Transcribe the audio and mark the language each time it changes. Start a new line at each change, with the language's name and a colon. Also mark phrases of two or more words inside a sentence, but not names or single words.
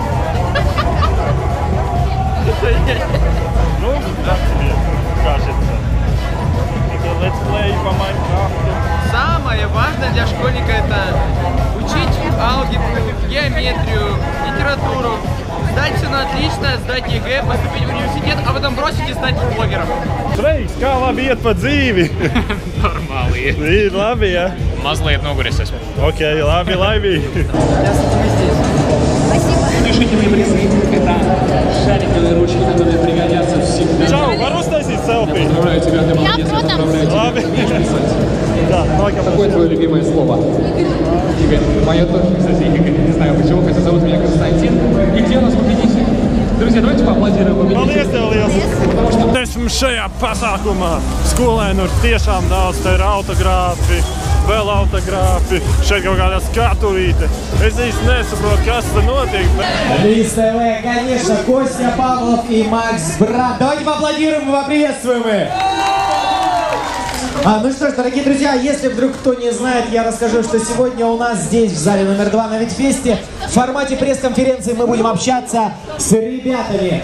Russian: Ну, как тебе кажется? Это летсплей по Майнкрафту. Самое важное для школьника — это учить алгебру, геометрию, литературу, сдать все на отлично, сдать ЕГЭ, поступить в университет, а потом бросить и стать блогером.
Latvian: Sveiks, kā labi iet pa dzīvi? Normāli iet. Ir labi, ja? Mazliet noguris esmu. Ok, labi, labi.
Russian: Решительные призы – это шариковые ручки, которые пригодятся всегда.
Latvian: Čau, var uztaisīt selfiju?
Russian: Поздравляю тебя, ты молодец, я поздравляю тебя.
Latvian: Labi. Да,
Russian: Какое твое любимое слово? Игорь. Мое тоже, кстати, Игорь. Не знаю почему, хотя зовут меня Константин. И где у нас победитель? Друзья, давайте поаплодируем победителю.
Latvian: Paldies tev liels! Esmu šajā pasākumā. Skolēnu ir tiešām daudz, te ir autogrāfi, vēl autogrāfi, šeit kaut kādā skatuvīte. Es īsti nesaprotu, kas te notiek.
Russian: Лиз ТВ, конечно, Костя Павлов и Макс Брат. Давайте поаплодируем и поприветствуем их. Ну что ж, дорогие друзья, если вдруг кто не знает, я расскажу, что сегодня у нас здесь, в зале номер 2 на Витфесте, в формате пресс-конференции мы будем общаться с ребятами.